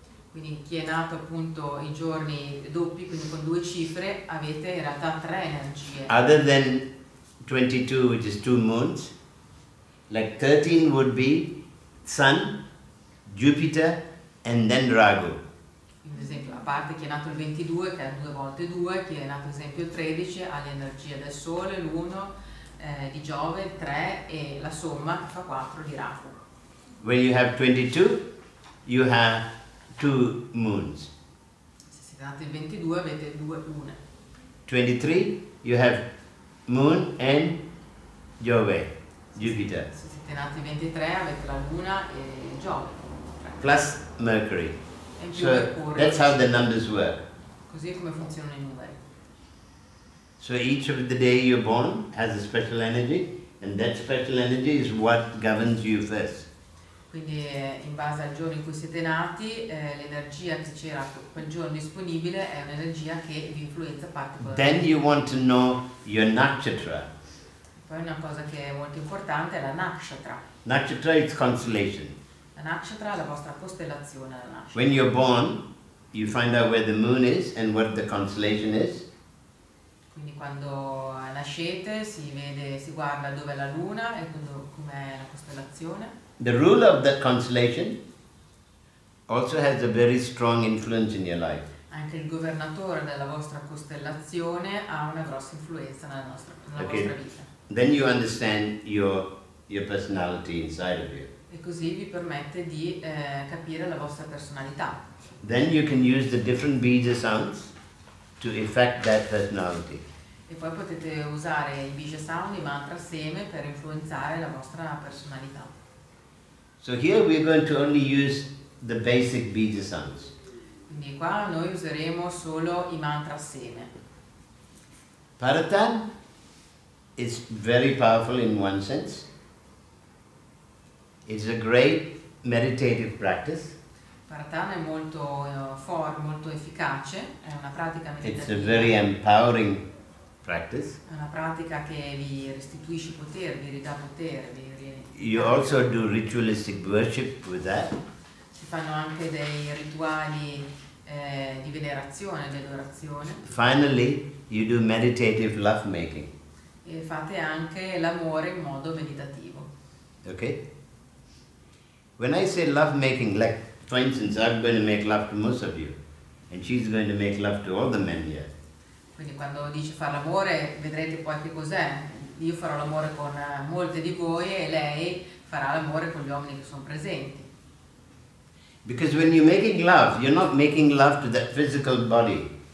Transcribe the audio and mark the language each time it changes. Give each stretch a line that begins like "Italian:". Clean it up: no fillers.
Italian: Quindi chi è nato appunto i giorni doppi, quindi con 2 cifre, avete in realtà 3 energie.
English: Other than 22, which is 2 moons, like 13 would be Sun, Jupiter, and then Rahu.
Italian: Quindi ad esempio, a parte chi è nato il 22, che è 2 volte 2, chi è nato ad esempio il 13 ha l'energia del Sole, l'1 di Giove, il 3 e la somma che fa 4 di Rahu.
English: When you have 22, you have 2 moons.
Italian: Se siete nati il 22 avete 2 lune.
English: 23, you have Moon and Jove, Jupiter,
Italian: Se siete nati il 23 avete la luna e Giove.
English: plus Mercury.
Italian: E in più
English: So
Italian: Mercurio.
English: that's how the numbers work.
Italian: Così è come funzionano i numeri.
English: So each of the day you're born has a special energy, and that special energy is what governs you first.
Italian: Quindi in base al giorno in cui siete nati, l'energia che c'era quel giorno disponibile è un'energia che vi influenza particolarmente.
English: Then you want to know your nakshatra.
Italian: Poi una cosa che è molto importante è la nakshatra.
English: Nakshatra is constellation.
Italian: La nakshatra è la vostra costellazione alla nascita.
English: When you're born, you find out where the moon is and what the constellation is.
Italian: Quindi quando nascete si guarda dove è la luna e com'è la costellazione.
English: The ruler of that constellation also has a very strong influence in your life.
Italian: Anche il governatore della vostra costellazione ha una grossa influenza nella vostra vita.
English: Then you understand your personality inside of you.
Italian: E così vi permette di capire la vostra personalità.
English: Then you can use the different Bija sounds to affect that personality.
Italian: E poi potete usare i Bija Sound, i mantra assieme per influenzare la vostra personalità.
English: So here we are going to only use the basic Bija sounds.
Italian: Quindi qua noi useremo solo i mantra assieme.
English: ParaTan is very powerful in one sense. It's a great meditative practice.
Italian: ParaTan è molto molto efficace, è una pratica meditativa.
English: It's a very empowering practice.
Italian: È una pratica che vi restituisce potere, vi ridà potere.
English: You also do ritualistic worship with that.
Italian: Si fanno anche dei rituali di venerazione, di adorazione.
English: Finally, you do meditative lovemaking.
Italian: E fate anche l'amore in modo meditativo.
English: Okay? When I say lovemaking, like for instance, I'm going to make love to most of you, and she's going to make love to all the men here.
Italian: Quindi quando dice fare l'amore, vedrete poi che cos'è. Io farò l'amore con molte di voi e lei farà l'amore con gli uomini che sono presenti.
English: Because when you're making love, you're not making love to that physical body.